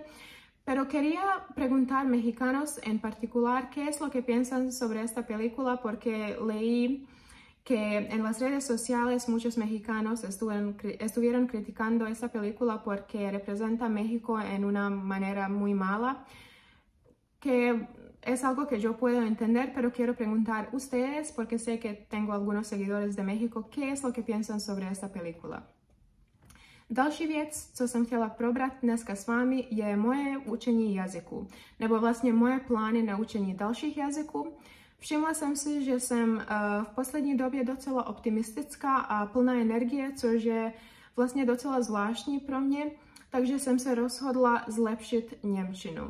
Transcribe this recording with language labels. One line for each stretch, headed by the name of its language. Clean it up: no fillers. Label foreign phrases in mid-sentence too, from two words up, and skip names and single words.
Spanish: Pero quería preguntar a mexicanos en particular qué es lo que piensan sobre esta película, porque leí que en las redes sociales muchos mexicanos estuvieron criticando esta película porque representa a México en una manera muy mala, que es algo que yo puedo entender, pero quiero preguntar a ustedes, porque sé que tengo algunos seguidores de México, qué es lo que piensan sobre esta película.
Czech: Další věc, co jsem chtěla probrat dneska s vámi, je moje učení jazyku, nebo vlastně moje plány na učení dalších jazyků. Všimla jsem si, že jsem v poslední době docela optimistická a plná energie, což je vlastně docela zvláštní pro mě, takže jsem se rozhodla zlepšit němčinu.